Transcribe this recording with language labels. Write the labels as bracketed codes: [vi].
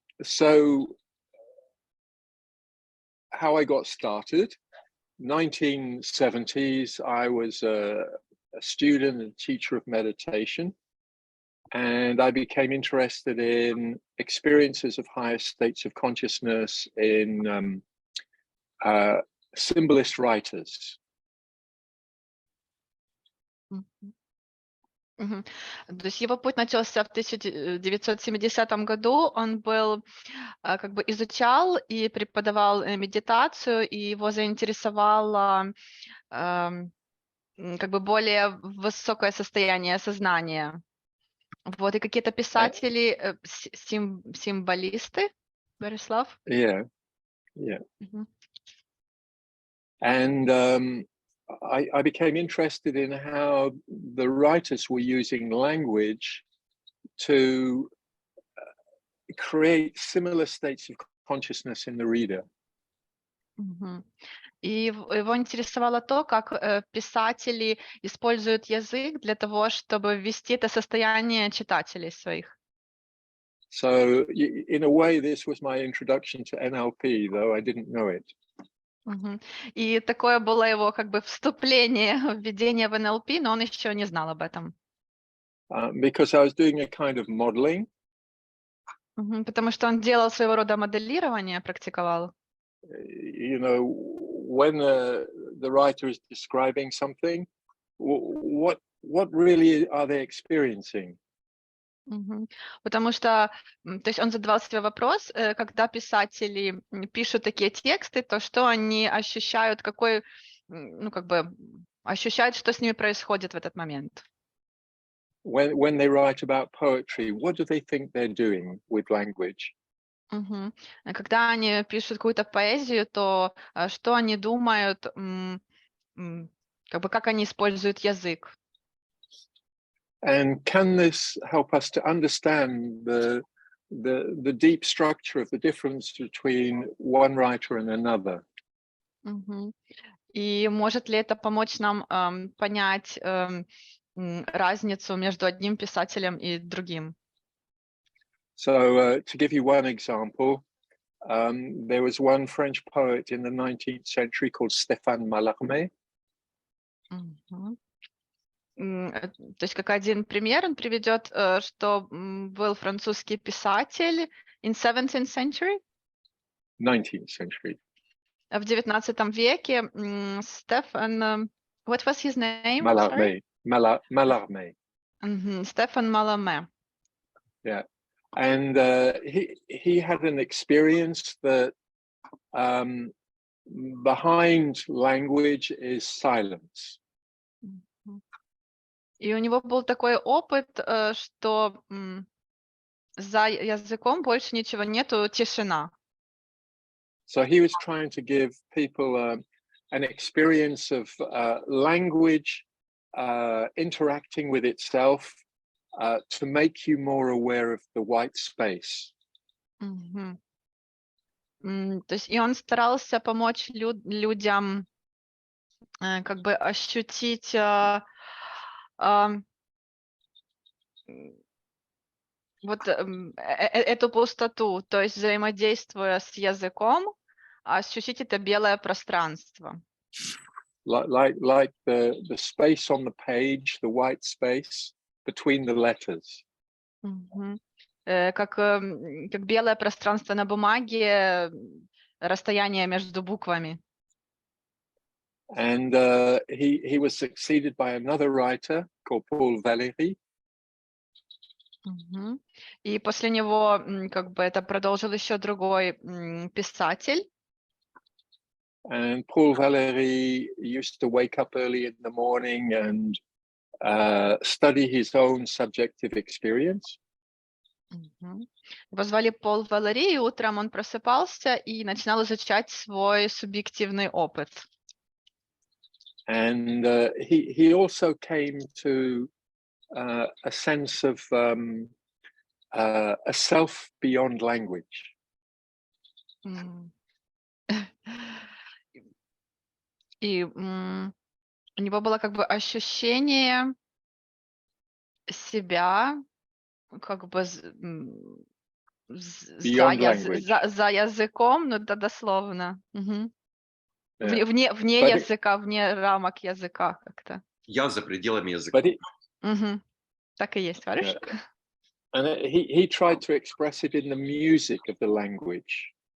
[en] So how I got started, 1970s, I was a student and teacher of meditation, and I became interested in experiences of higher states of consciousness in symbolist writers. Мгм. [ru] То есть его путь начался в 1970 году. Он был, как бы изучал и преподавал медитацию, и его заинтересовало как бы более высокое состояние сознания. Вот, и какие-то писатели, символисты, Борислав? [en] Yeah. Мгм. And I became interested in how the writers were using language to create similar states of consciousness in the reader. Мгм. [ru] И его интересовало то, как писатели используют язык для того, чтобы ввести это состояние читателей своих. [en] So in a way, this was my introduction to NLP, though I didn't know it. Мгм. [ru] И такое было его как бы вступление, введение в НЛП, но он еще не знал об этом. [en] Because I was doing a kind of modeling. Мгм. [ru] Потому что он делал своего рода моделирование, практиковал. [en] You know, when the writer is describing something, what really are they experiencing? Мгм. [ru] Потому что, то есть он задавал себе вопрос, когда писатели пишут такие тексты, то что они ощущают, какой, ну как бы ощущают, что с ними происходит в этот момент. [en] When they write about poetry, what do they think they're doing with language? Мгм. [ru] Когда они пишут какую-то поэзию, то что они думают, как бы как они используют язык. [en] And can this help us to understand the deep structure of the difference between one writer and another? Мгм. [ru] И может ли это помочь нам понять разницу между одним писателем и другим? [en] So, to give you one example, there was one French poet in the 19th century called Stéphane Mallarmé. Мгм. [ru] То есть как один пример он приведет, что был французский писатель [en] in 17th century, 19th century. [ru] в 19 веке, Стефан, [en] what was his name? Sorry? Mallarmé. [ru] Стефан Маларме. [en] Yeah. And he had an experience that behind language is silence. [ru] И у него был такой опыт, что за языком больше ничего нету, тишина. [en] So he was trying to give people an experience of language interacting with itself to make you more aware of the white space. Мгм. [ru] То есть и он старался помочь людям как бы ощутить вот эту пустоту, то есть взаимодействуя с языком, ощутить это белое пространство. [en] Like the space on the page, the white space between the letters. Мгм. [ru] Как белое пространство на бумаге, расстояние между буквами. [en] And he was succeeded by another writer called Paul Valéry. Мгм. [ru] И после него как бы это продолжил еще другой писатель. [en] And Paul Valéry used to wake up early in the morning and study his own subjective experience. Мгм. [ru] Его звали Пол Валери, и утром он просыпался и начинал изучать свой субъективный опыт. [en] And he also came to a sense of a self beyond language. М. [ru] И у него было как бы ощущение себя как бы [en] Beyond language. [ru] за языком, ну это дословно. Мгм. [en] Yeah. [ru] Вне [en] But [ru] языка, вне рамок языка как-то. Я за пределами языка. [en] But [ru] Мгм. Так и есть, говоришь? [en] and he tried to express it in the music of the language.